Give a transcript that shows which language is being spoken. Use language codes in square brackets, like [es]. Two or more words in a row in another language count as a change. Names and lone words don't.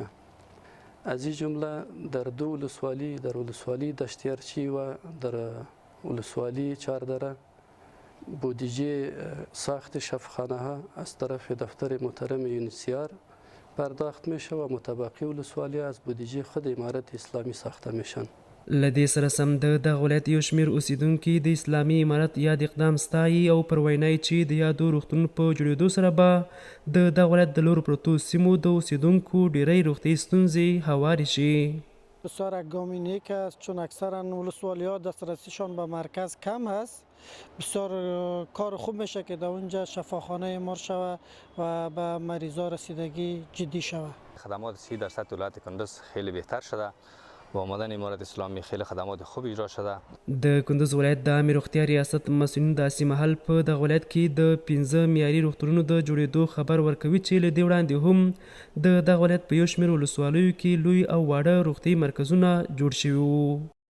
[fa] از این جمله در 2 ولسوالی، در ولسوالی دشتیارچی و در ولسوالی چهاردره بودجه ساخت شفاخانه ها از طرف دفتر محترم یونیسیار پرداخت میشه و متبقی ولسوالی از بودجه خود امارت اسلامی ساخته میشن. [ps] له دې سره سم د دغه ولایت یو شمېر اوسیدونکي د اسلامي امارت یاد اقدام ستایي او پر وینا یې چې د یادو روغتونونو په جوړېدو سره به د دغه ولایت د لورو پرتو سیمو د اوسیدونکو ډېری روغتیایي ستونزې هوارې شي. [fa] بسیار یک گام نیک است چون اکثرا ولسوالی‌ها دسترسیشان به مرکز کم است. بسیار کار خوب میشه که در اونجا شفاخانه مار شود و به مریضا رسیدگی جدی شود. خدمات صحی در سطح ولایت کندز خیلی بهتر شده. با آمدن امارت اسلامی خیلی خدمات خوب اجرا شده. [ps] د کندز ولایت د عامې روغتیا ریاست مسؤلین داسې مهال په دغه ولایت کې د 15 معیاري روغتونونو د جوړېدو خبر ورکوي چې له دې وړاندې هم د دغه ولایت په یو شمېر ولسوالیو کې لوی او واړه روغتیایي مرکزونه جوړ شوي وو.